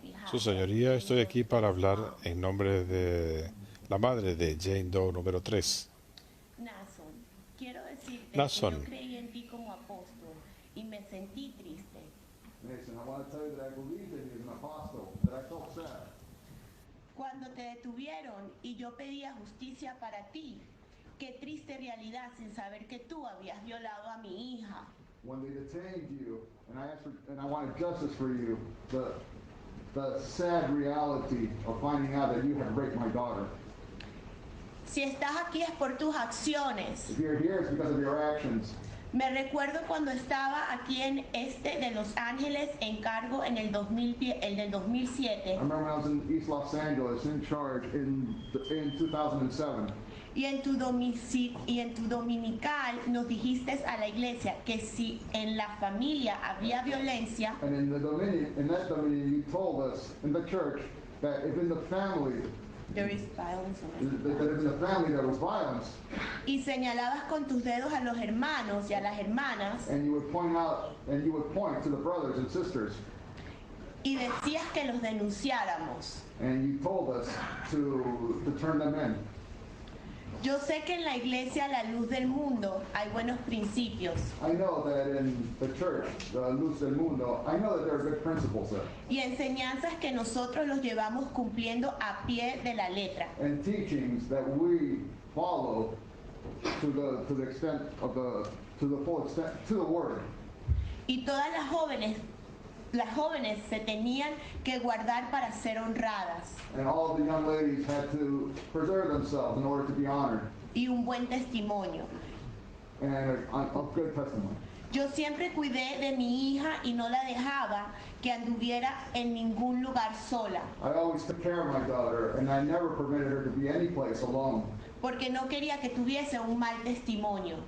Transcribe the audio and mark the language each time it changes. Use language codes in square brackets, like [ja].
[es] Su señoría, estoy aquí para hablar en nombre de la madre de Jane Doe número 3. Nason, quiero decirte Nason. que yo creí en ti como apóstol y me sentí triste. [en] Mason, I want to tell you that I believed in you as an apostle, that I felt sad. [es] Cuando te detuvieron y yo pedía justicia para ti, qué triste realidad sin saber que tú habías violado a mi hija. [en] When they detained you, and I asked for, and I wanted justice for you, the sad reality of finding out that you had raped my daughter. [es] Si estás aquí es por tus acciones. [en] If you're here, it's because of your actions. [es] Me recuerdo cuando estaba aquí en de Los Ángeles en cargo en el 2007 [en] I remember when I was in East Los Angeles in charge in 2007. [es] y en tu dominical nos dijiste a la iglesia que si en la familia había violencia, [en] And in that dominion, you told us in the church that if in the family, there is violence. that if in the family there was violence, [es] Y señalabas con tus dedos a los hermanos y a las hermanas [en] and you would point out, and you would point to the brothers and sisters, [es] y decías que los denunciáramos. [en] and you told us to turn them in. [es] Yo sé que en la iglesia La Luz del Mundo hay buenos principios [en] I know that in the church, the Luz del Mundo, I know that there are good principles there, [es] y enseñanzas que nosotros los llevamos cumpliendo a pie de la letra. [en] and teachings that we follow to the extent of to the full extent, to the word. [es] Y todas las jóvenes las jóvenes se tenían que guardar para ser honradas [en] And all the young ladies had to preserve themselves in order to be honored. [es] y un buen testimonio. [en] And a good testimony. [es] Yo siempre cuidé de mi hija y no la dejaba que anduviera en ningún lugar sola, [en] I always took care of my daughter, and I never permitted her to be any place alone [es] porque no quería que tuviese un mal testimonio.